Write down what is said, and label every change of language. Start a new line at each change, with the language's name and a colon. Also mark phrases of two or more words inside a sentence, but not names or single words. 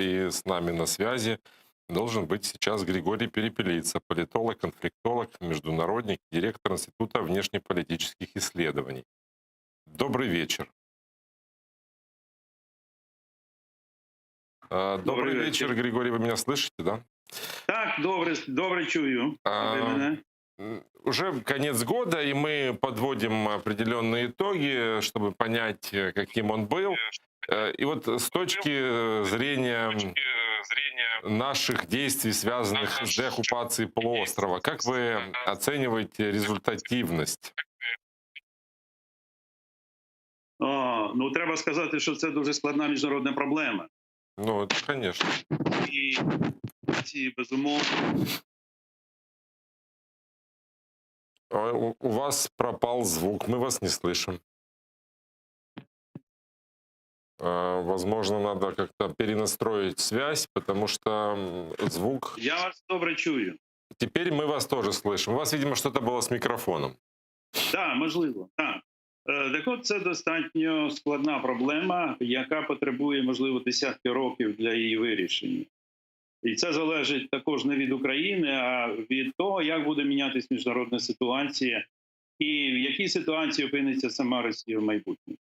Russian: И с нами на связи должен быть сейчас Григорий Перепелица, политолог, конфликтолог, международник, директор Института внешнеполитических исследований. Добрый вечер. Добрый вечер, Григорий, вы меня слышите, да?
Ukrainian: Так, добре чую.
Russian: Уже конец года, и мы подводим определенные итоги, чтобы понять, каким он был. И вот с точки зрения наших действий, связанных с деоккупацией полуострова, как вы оцениваете результативність?
Ukrainian: Ну, треба сказати, що це дуже складна міжнародна проблема. Ну,
Russian: это, конечно.
Ukrainian: І ці, безумовно,
Russian: У вас пропал звук, мы вас не слышим. Возможно, надо как-то перенастроить связь, потому что звук...
Ukrainian: я вас добре чую.
Russian: Теперь мы вас тоже слышим. У вас, видимо, что-то было с микрофоном.
Ukrainian: Так, можливо, так. Так от, це достатньо складна проблема, яка потребує, можливо, десятки років для її вирішення. І це залежить також не від України, а від того, як буде мінятися міжнародна ситуація і в якій ситуації опиниться сама Росія в майбутньому.